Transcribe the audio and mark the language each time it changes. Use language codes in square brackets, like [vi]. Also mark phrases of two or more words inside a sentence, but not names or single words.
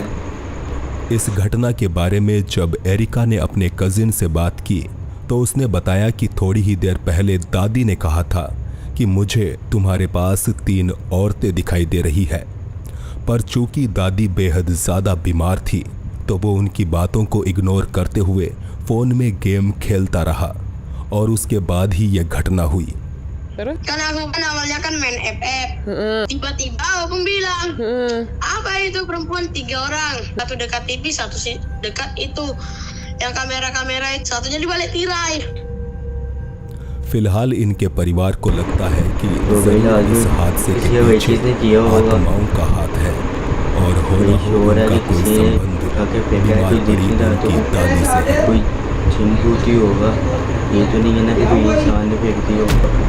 [hi] इस घटना के बारे में जब एरिका ने अपने कजिन से बात की तो उसने बताया कि थोड़ी ही देर पहले दादी ने कहा था कि मुझे तुम्हारे पास 3 औरतें दिखाई दे रही है, पर चूंकि दादी बेहद ज़्यादा बीमार थी तो वो उनकी बातों को इग्नोर करते हुए फ़ोन में गेम खेलता रहा और उसके बाद ही यह घटना हुई। [id] Kan aku kan awalnya kan main FF. Tiba-tiba Opung bilang, apa itu perempuan 3 orang, satu dekat TV, satu sih dekat itu, yang kamera-kamera itu, satunya di balik tirai. [hi] फिलहाल इनके परिवार को लगता है कि इस हादसे के पीछे आत्माओं का हाथ है और उनका कोई संबंध बीमार पड़ी उनकी दादी से है। कोई चिंभूती होगा, ये तो नहीं है ना कि कोई सामने फेंक दिया होगा।